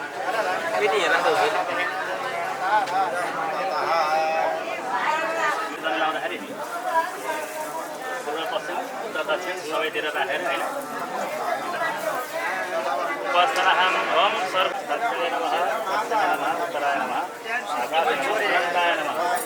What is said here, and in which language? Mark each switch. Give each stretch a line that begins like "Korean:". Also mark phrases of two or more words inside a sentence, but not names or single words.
Nepali: लाउँदाखेरि पूर्व पश्चिम उत्तर दक्षिण सबैतिर राखेर होइन
Sanskrit: वस्त्रहं ओम सर्व दक्षिणे नमः उत्तराय नमः आकाशाय नमः